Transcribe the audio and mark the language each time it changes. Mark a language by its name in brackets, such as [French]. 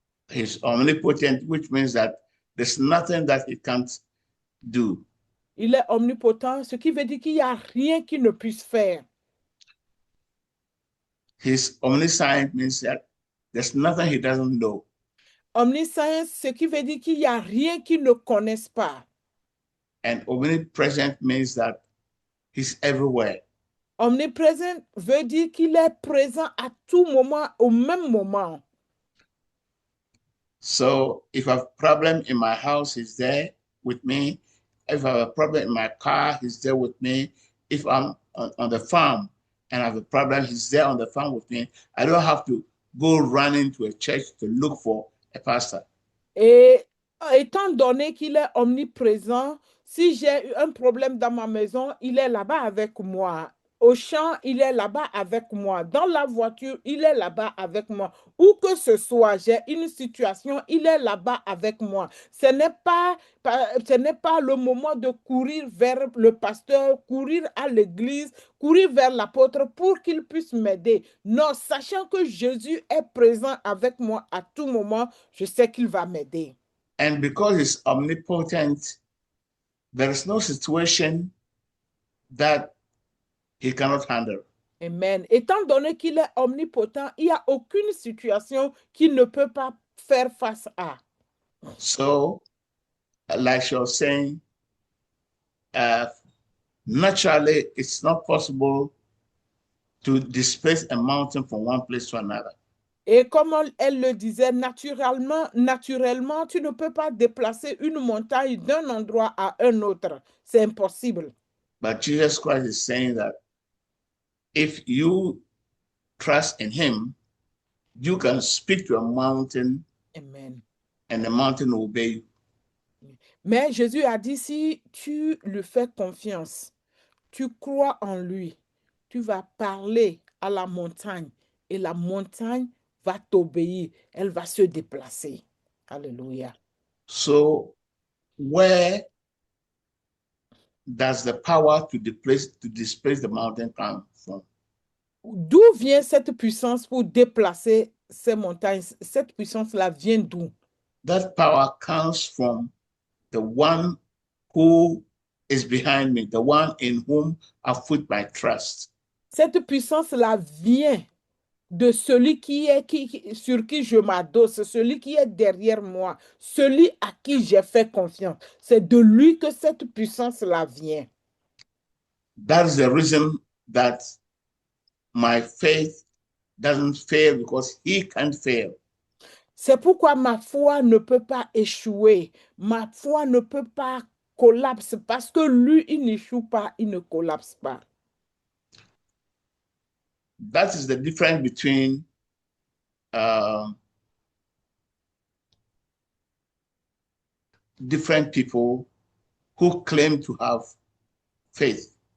[English] He's omnipotent, which means that there's nothing that he can't do. [French] Il est omnipotent, ce qui veut dire qu'il n'y a rien qu'il ne puisse faire. [English] He's omniscient means that there's nothing he doesn't know. [French] Omniscient, ce qui veut dire qu'il n'y a rien qu'il ne connaisse pas. [English] And omnipresent means that he's everywhere. [French] Omniprésent veut dire qu'il est présent à tout moment, au même moment. [English] So if I have a problem in my house, he's there with me. If I have a problem in my car, he's there with me. If I'm on the farm and I have a problem, he's there on the farm with me. I don't have to go running to a church to look for a pastor. [French] Et étant donné qu'il est omniprésent, si j'ai un problème dans ma maison, il est là-bas avec moi. Au champ, il est là-bas avec moi. Dans la voiture, il est là-bas avec moi. Où que ce soit, j'ai une situation, il est là-bas avec moi. Ce n'est pas le moment de courir vers le pasteur, courir à l'église, courir vers l'apôtre pour qu'il puisse m'aider. Non, sachant que Jésus est présent avec moi à tout moment, je sais qu'il va m'aider. [English] And because he's omnipotent, there is no situation that he cannot handle. Amen. [French] Étant donné qu'il est omnipotent, il n'y a aucune situation qu'il ne peut pas faire face à. [English] So, like you're saying, naturally, it's not possible to displace a mountain from one place to another. [French] Et comme elle le disait, naturellement, tu ne peux pas déplacer une montagne d'un endroit à un autre. C'est impossible. [English] But Jesus Christ is saying that if you trust in him, you can speak to a mountain Amen. and the mountain will obey you. [French] Mais Jésus a dit, si tu lui fais confiance, tu crois en lui, tu vas parler à la montagne et la montagne va t'obéir, elle va se déplacer. Alléluia. [English] So where does the power to displace the mountain come from? [French] D'où vient cette puissance pour déplacer ces montagnes? Cette puissance-là vient d'où? [English] That power comes from the one who is behind me, the one in whom I put my trust. [French] Cette puissance-là vient de celui sur qui je m'adosse, celui qui est derrière moi, celui à qui j'ai fait confiance. C'est de lui que cette puissance-là vient. [English] That's the reason that my faith doesn't fail, because he can't fail. [French] C'est pourquoi ma foi ne peut pas échouer. Ma foi ne peut pas collapser parce que lui, il n'échoue pas, il ne collapse pas. [English] That is the difference between different people who claim to have faith.